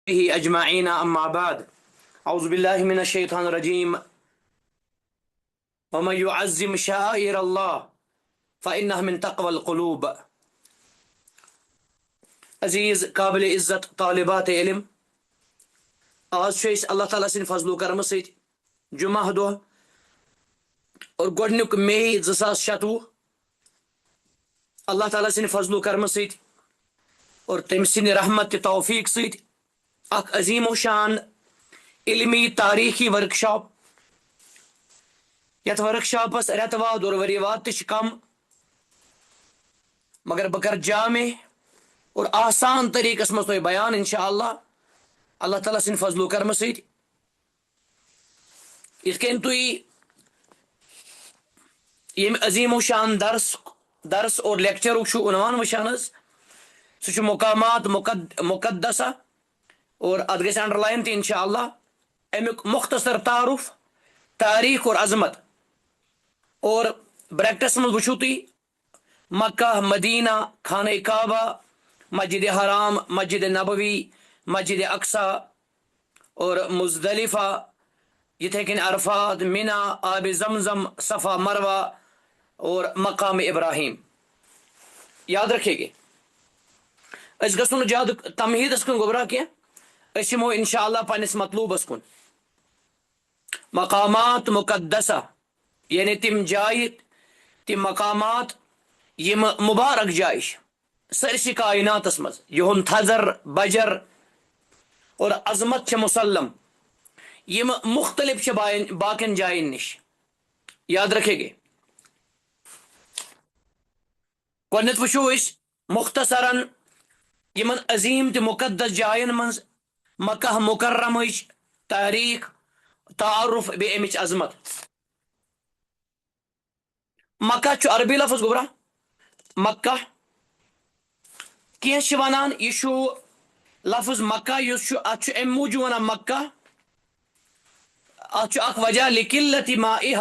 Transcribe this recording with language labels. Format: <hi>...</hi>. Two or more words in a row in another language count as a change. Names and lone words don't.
<ar>أجمعين أما بعد أعوذ بالله من الشيطان الرجيم ومن يعظم شعائر الله فإنها من تقوى القلوب.</ar> <ks>عزیز قابل عزت طالبات علم، آج چھِ اللہ تعالیٰ سٕنٛدِ فضلو کرم سۭتۍ جمعہ دۄہ اور گۄڈنیُک مئی 2026 اللہ تعالیٰ سٕنٛدِ فضلو کرم سۭتۍ اور تٔمۍ سٕنٛدِ رحمت تہٕ توفیق سۭتۍ اکھ عظیم و شان علمی تاریخی ورک شاپ یتھ ورک شاپس رٮ۪تہٕ واد اور ؤری واد تہِ چھِ کم، مگر بہٕ کرٕ جامع اور آسان طریقس منٛز تۄہہِ بیان انشاءاللہ اللہ تعالیٰ سٕنٛدِ فضلو کرم سۭتۍ. یِتھ کٔنۍ تُہۍ ییٚمہِ عظیم و شان درس اور لیکچرُک چھُو عنوان وٕچھان حظ، سُہ چھُ مقامات مقدسہ اور اتھ گژھِ انڈر لائن تہِ انشاءاللہ امیُک مختصر تعارف تاریخ اور عظمت. اور بریکٹس منٛز وٕچھو تُہۍ مکہ، مدینہ، خانہ کعبہ، مسجد حرام، مسجد نبوی، مسجد اقصی اور مزدلفہ، یتھے کٔنۍ عرفات، مینا، آب زمزم، صفا مروہ اور مقام ابراہیم. یاد رکھے گے أسۍ گژھو نہٕ زیادٕ تمہیٖدس کُن گۄبراہ کینٛہہ، أسۍ یِمو انشاءاللہ پننس مطلوبس کُن. مقامات مقدسہ یعنی تِم جایہِ، تِم مقامات یِم مبارک جایہِ چھِ سٲرسٕے کائناتس منٛز، یِہُنٛد تھزر بجر اور عظمت چھِ مسلم، یِم مختلف چھِ باقین جاین نِش. یاد رکھے گے گۄڈنیتھ وٕچھو أسۍ مختصرن یِمن عظیم تہٕ مقدس جاین منٛز مکہ مکرمٕچ تاریخ، تعارف بیٚیہِ امِچ عظمت. مکہ چھُ عربی لفظ گوٚبرا مکہ، کینٛہہ چھِ ونان یہِ چھُ لفظ مکہ یُس چھُ اتھ چھُ امہِ موٗجوٗب ونان مکہ، اتھ چھُ اکھ وجہ لقلت مائها.</ks>